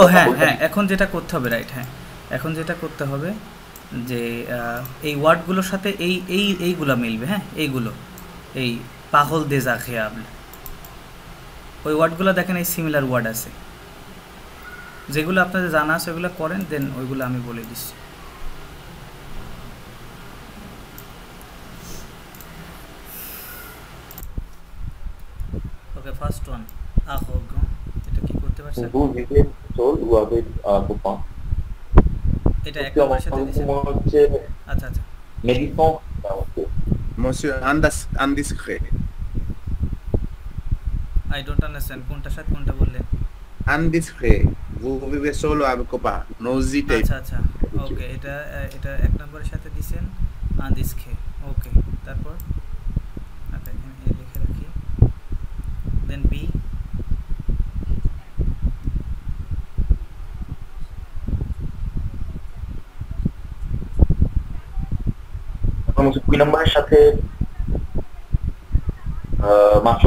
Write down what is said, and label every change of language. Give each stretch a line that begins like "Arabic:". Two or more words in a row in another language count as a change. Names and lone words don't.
Bangla: ও হ্যাঁ এখন যেটা করতে হবে রাইট হ্যাঁ এখন যেটা করতে হবে যে এই ওয়ার্ডগুলোর সাথে এইগুলো মিলবে, হ্যাঁ, এইগুলো, এই পাগল দেজা খেয়াবল, ওই ওয়ার্ডগুলো দেখেন এই সিমিলার ওয়ার্ড আছে, যেগুলো আপনাদের জানা আছে ওগুলো করেন, দেন ওইগুলো আমি বলে দিচ্ছি। ওকে,
English: first one
Bangla: আরোগান, এটা কি করতে পারছেন?
French: Vous vivez seul ou avec un copain?
Bangla: এটা এক নম্বরের সাথে দিয়েছেন। হচ্ছে আচ্ছা আচ্ছা, মেডিসন।
French: Monsieur indiscret.
English: I don't understand,
Bangla: কোনটার সাথে কোনটা বললেন?
French: Indiscret. Vous vivez seul ou avec copain? N'hésitez
Bangla: আচ্ছা আচ্ছা, ওকে, এটা এক নম্বরের সাথে দিয়েছেন আন্দিসখে। ওকে, তারপর আচ্ছা এখানে এ লিখে রাখি, দেন বি। দুই নম্বরের সাথে মাত্র